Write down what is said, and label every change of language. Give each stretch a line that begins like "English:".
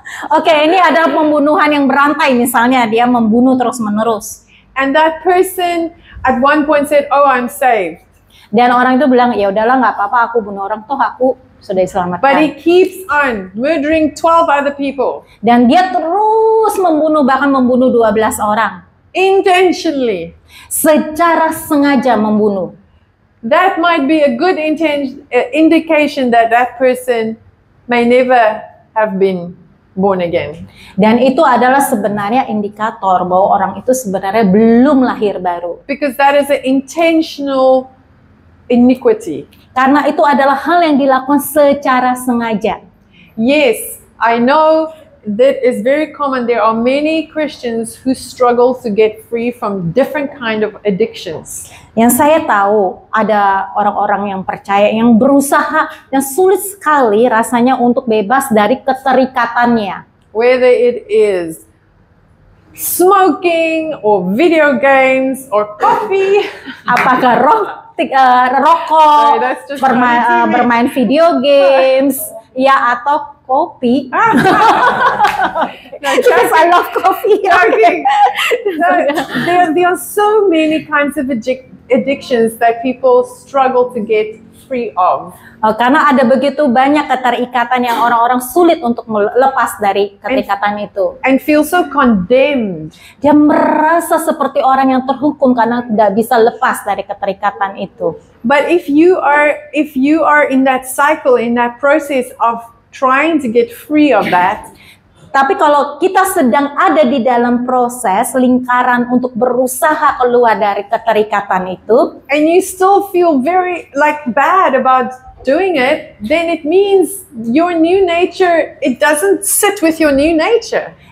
Indonesian: Oke, ini adalah pembunuhan yang berantai, misalnya dia membunuh terus-menerus.
English: And that person at one point said, "Oh, I'm saved."
Indonesian: Dan orang itu bilang, ya udahlah nggak apa-apa, aku bunuh orang, toh aku sudah diselamatkan.
English: But he keeps on murdering 12 other people.
Indonesian: Dan dia terus membunuh, bahkan membunuh 12 orang.
English: Intentionally.
Indonesian: Secara sengaja membunuh.
English: That might be a good indication that that person may never have been born again.
Indonesian: Dan itu adalah sebenarnya indikator bahwa orang itu sebenarnya belum lahir baru.
English: Because that is an intentional iniquity.
Indonesian: Karena itu adalah hal yang dilakukan secara sengaja.
English: Yes, I know that is very common. There are many Christians who struggle to get free from different kind of addictions.
Indonesian: Yang saya tahu ada orang-orang yang percaya yang berusaha dan sulit sekali rasanya untuk bebas dari keterikatannya.
English: Whether it is smoking or video games or coffee.
Indonesian: Apakah rokok, bermain video games, ya atau kopi.
English: Yes, I love coffee. Okay. There are so many kinds of addictions that people struggle to get free of.
Indonesian: Karena ada begitu banyak keterikatan yang orang-orang sulit untuk lepas dari keterikatan itu.
English: And feel so condemned.
Indonesian: Dia merasa seperti orang yang terhukum karena tidak bisa lepas dari keterikatan itu.
English: But if you are in that cycle, in that process of trying to get free of that,
Indonesian: tapi kalau kita sedang ada di dalam proses lingkaran untuk berusaha keluar dari keterikatan itu,
English: and you still feel very bad about doing it, then it means your new nature, it doesn't sit with your new nature.